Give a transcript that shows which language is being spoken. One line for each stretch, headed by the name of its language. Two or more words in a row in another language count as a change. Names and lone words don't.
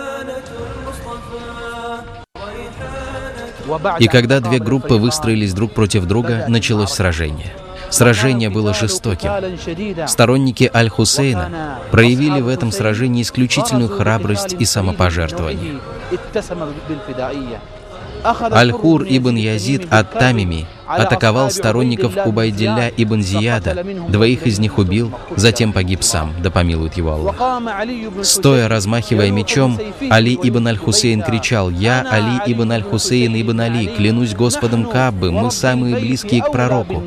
Russian: И когда две группы выстроились друг против друга, началось сражение. Сражение было жестоким. Сторонники Аль-Хусейна проявили в этом сражении исключительную храбрость и самопожертвование. Аль-Хур ибн Язид ат-Тамими атаковал сторонников Убайдилля ибн Зияда, двоих из них убил, затем погиб сам, да помилует его Аллах. Стоя, размахивая мечом, Али ибн Аль-Хусейн кричал: «Я, Али ибн Аль-Хусейн ибн Али, клянусь Господом Каабы, мы самые близкие к пророку».